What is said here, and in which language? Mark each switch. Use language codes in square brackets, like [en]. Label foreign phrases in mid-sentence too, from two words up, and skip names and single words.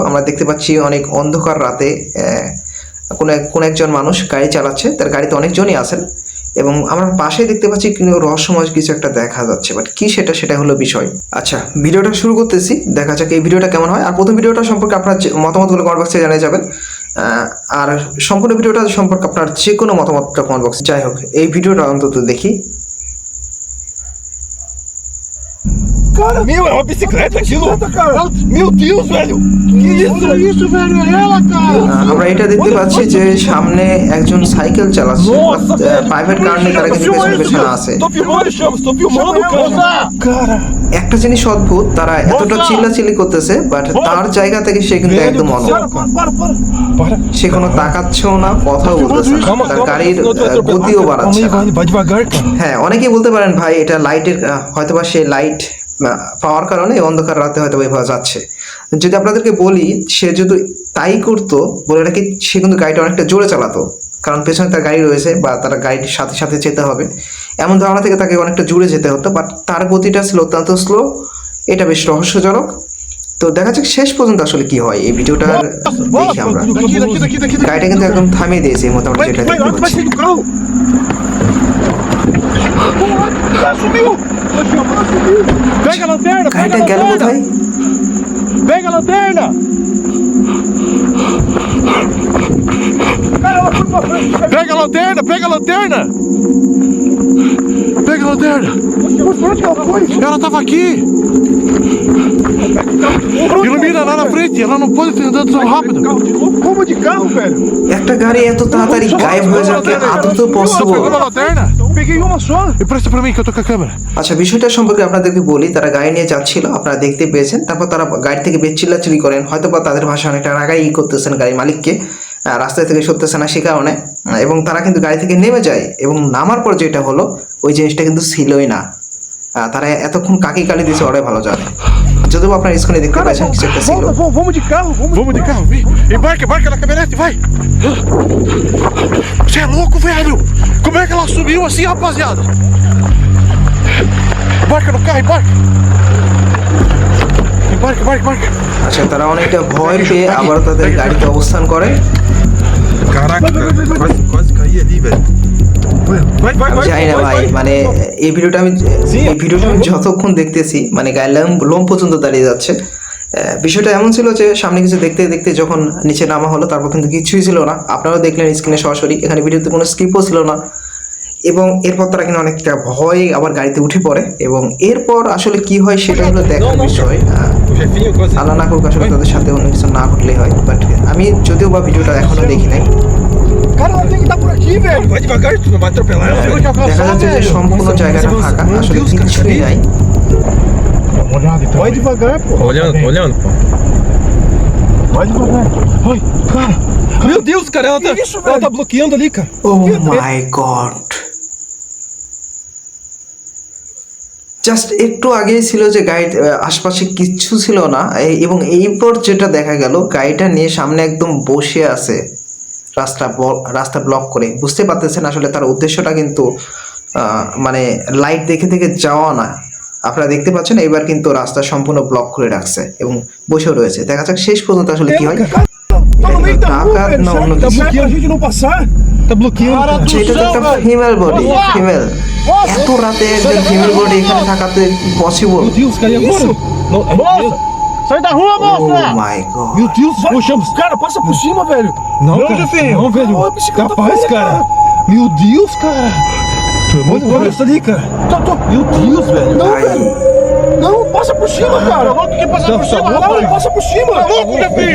[bn] আমরা দেখতে পাচ্ছি অনেক অন্ধকার রাতে কোন একজন মানুষ গাড়ি চালাচ্ছে, তার গাড়িতে অনেকজনই আছেন এবং আমরা পাশে দেখতে পাচ্ছি কিন্তু রহস্যময় কিছু একটা দেখা যাচ্ছে, বাট কি সেটা হলো বিষয়। আচ্ছা, ভিডিওটা শুরু করতেছি, দেখা যাক এই ভিডিওটা কেমন হয়। আর প্রথম ভিডিওটা সম্পর্কে আপনার মতামতগুলো [en] comment box [bn] জানিয়ে যাবেন, আর সম্পূর্ণ ভিডিওটা সম্পর্কে আপনার যে কোনো মতামতটা [en] comment box. [bn] যাই হোক, এই ভিডিওটা অন্তত দেখি। [pt] Cara, meu, é uma bicicleta aquilo! Meu Deus, velho! Que isso? Olha isso, velho! É ela, cara! [bn] আমরা এটা দেখতে পাচ্ছি যে সামনে একজন সাইকেল চালাচ্ছে, [en] private car [bn] নিয়ে তারা কিন্তু পেছনে আছে। [pt] Tô filmando, Chaves, tô filmando, cara! [bn] একটা জিনিস অদ্ভুত, তারা এতটা চিল্লাচিল্লি করতেছে, বাট তার জায়গা থেকে সে কিন্তু একদম অনড়। সে কোনো তাকাচ্ছেও না, কথাও বলতেছে না, তার গাড়ির গতিও বাড়াচ্ছে না। হ্যাঁ, অনেকেই বলতে পারেন ভাই এটা লাইটের, হয়তোবা সে লাইট পাওয়ার কারণে অন্ধকার রাতে হয়তো এভাবে যাচ্ছে। যদি আপনাদেরকে বলি সে যদি তাই করতো, বলে রাখি সে কিন্তু গাড়িটা অনেকটা জোরে চালাতো, কারণ পেছনে তার গাড়ি রয়েছে বা তার গাড়িটির সাথে সাথে যেতে হবে এমন ধারণা থেকে তাকে অনেকটা জোরে যেতে হতো, বাট তার গতিটা ছিল অত্যন্ত স্লো। এটা বেশ রহস্যজনক। তো দেখা যাক শেষ পর্যন্ত আসলে কি হয়। এই ভিডিওটা দেখি আমরা। গাড়িটা কিন্তু একদম থামিয়ে দিয়েছে মোটামুটি, যেটা দেখতে পাচ্ছি। [pt] Pega a lanterna! [bn] গাড়িটা গেল কোথায়? [pt] Pega a lanterna! Pega a lanterna! Pega a lanterna! Pega a lanterna! Ela tava aqui! Ilumina lá na frente, ela não pode ter andado tão rápido. Como de carro, velho? [bn] একটা গাড়ি এত তাড়াতাড়ি গায়েব হয়ে যাবে আদৌ পসিবল? [pt] Pegou a lanterna? Peguei uma só. Empresta pra mim que eu tô com a câmera. [bn] আচ্ছা, বিষয়টা সম্পর্কে আপনাদেরকে বলি। তারা গাড়ি নিয়ে যাচ্ছিল, আপনারা দেখতে পেয়েছেন। তারপর তারা গাড়ি থেকে বেশ চিল্লাচিল্লি করেন, হয়তো বা তাদের ভাষা অনেকটা রাগাই করতেছেন গাড়ির মালিককে, রাস্তা থেকে সরতেছে না সে কারণে। এবং তারা কিন্তু গাড়ি থেকে নেমে যায় এবং নামার পর যেটা হলো ওই জিনিসটা কিন্তু ছিলই না। তারা এতক্ষণ কাকি কালি দিয়েছে ওরাই ভালো জানে। যদিও আপনার স্ক্রিনে দেখতে পাচ্ছেন কিছু একটা ছিল। [pt] Vamos de carro, Vamos de carro, vem. Embarca na caminhonete, vai. Você é louco, velho? Como é que ela subiu assim, rapaziada? Embarca no carro, embarca. Embarca. [bn] আচ্ছা, তারা অনেকটা ভয় পেয়ে আবার তাদের গাড়িতে অবস্থান করে। [pt] Caraca, cara, quase caí ali, velho. [bn] আমি জানি না ভাই, মানে এই ভিডিওটা আমি যতক্ষণ দেখতেছি মানে গায়ে লোম পর্যন্ত দাঁড়িয়ে যাচ্ছে। বিষয়টা এমন ছিল যে সামনে কিছু দেখতে দেখতে যখন নিচে নামা হলো তারপর কিন্তু কিছুই ছিল না, আপনারাও দেখলেন স্ক্রিনে সরাসরি, এখানে ভিডিওতে কোনো স্কিপও ছিল না। এবং এরপর তারা কিন্তু অনেকটা ভয়ে আবার গাড়িতে উঠে পড়ে এবং এরপর আসলে কি হয় সেটা হলো দেখার বিষয়। [pt] O chefinho quase. [bn] আল্লাহ না করুক আসলে তাদের সাথে অন্য কিছু না ঘটলেই হয়, বাট আমি যদিও বা ভিডিওটা এখনো দেখি নাই। [pt] Cara, ela tem que estar por aqui, velho. Vai devagar, tu não vai atropelar ela, velho. [bn] দেখা যাচ্ছে যে সম্পূর্ণ জায়গাটা ফাঁকা, আসলে কিছুই নাই। [pt] Vai devagar, pô. Olhando, pô. Vai devagar. Vai, cara. Meu Deus, cara, ela tá bloqueando ali, cara. [en] oh my God, [bn] জাস্ট একটু আগেই ছিল যে গাড়ির আশপাশে কিচ্ছু ছিল না, এবং এইপর যেটা দেখা গেল গাড়িটা নিয়ে সামনে একদম বসে আছে রাস্তা ব্লক করে। বুঝতে পারতেছেন আসলে তার উদ্দেশ্যটা কিন্তু মানে লাইট দেখে দেখে যাওয়া না। আপনারা দেখতে পাচ্ছেন এবার কিন্তু রাস্তা সম্পূর্ণ ব্লক করে রাখছে এবং বসেও রয়েছে। দেখা যাক শেষ পর্যন্ত আসলে কি হয়। [pt] Tá no meio da rua, Taca, velho. não, Será não que tá deixa. bloqueando a gente não passar? Tá bloqueando. Cara, [bn] সেটা তো একটা [en] female body, [bn] ফিমেল এত রাতে একদম [en] female body [bn] এখানে থাকাতে পসিবল? [pt] Meu Deus, cara, e agora? Não, moça! Sai da rua, ও moça! [en] my God, [pt] Meu Deus, poxamos. Cara, passa por cima, velho. Não, cara. Não, velho. Capaz, cara. Meu Deus, cara. Olha isso ali, cara. Meu Deus, velho. Não, [bn] ভাই [pt] velho. Não, passa por cima, cara. Louco que passa por cima, Não, rapaz! passa por cima. Tá louco, meu filho?